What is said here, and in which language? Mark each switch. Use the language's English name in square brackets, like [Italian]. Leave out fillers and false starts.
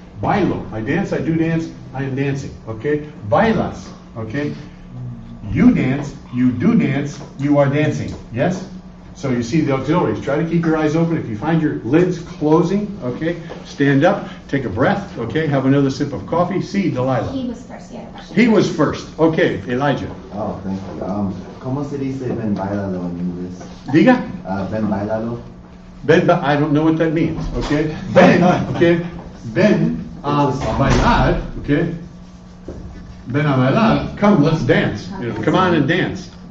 [English] Bailo, I dance, I do dance, I am dancing, okay? Bailas, okay? You dance, you do dance, you are dancing, yes? So you see the auxiliaries. Try to keep your eyes open. If you find your lids closing, okay, stand up, take a breath, okay, have another sip of coffee. See, Delilah. He was first, yeah. He was first. Okay, Elijah. Oh, thank you. [Spanish] ¿Cómo se dice ven bailalo en inglés? Diga. Ven bailalo. [English] I don't know what that means, okay? Ben, okay, [Spanish] ben a bailar, [English] okay? [Spanish] Ben a bailar, [English] come, let's dance. You know, come on and dance.